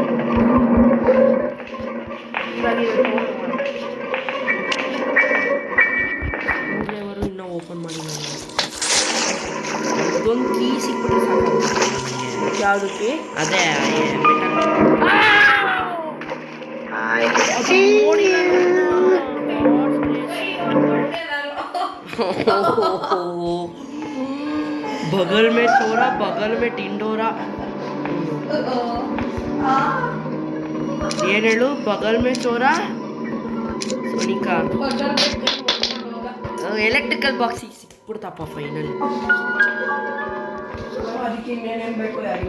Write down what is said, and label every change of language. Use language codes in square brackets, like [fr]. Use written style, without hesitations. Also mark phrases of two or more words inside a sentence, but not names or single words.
[kn] ಇವಾಗ ಇದು ಮೂರನೇವರು ಇನ್ನೂ ಓಪನ್ ಮಾಡಿಲ್ಲ. ಇದೊಂದು ಕೀ ಸಿಕ್ಬಿಟ್ರೆ ಸಾಕಾಗುತ್ತೆ ನನಗೆ. ಯಾವುದಕ್ಕೆ? ಅದೇ [en] I see. [hi] बगल में चोरा बगल में टिंडोरा. [kn] ಏನು ಹೇಳು? [hi] बगल में चोरा सोनिका. [en] electrical box [kn] ಸಿಕ್ಬಿಡ್ತಪ್ಪ ಫೈನಲಿ. ಅದಕ್ಕೆ ಇನ್ನೇನೇನು ಬೇಕು ಯಾರಿಗೂ.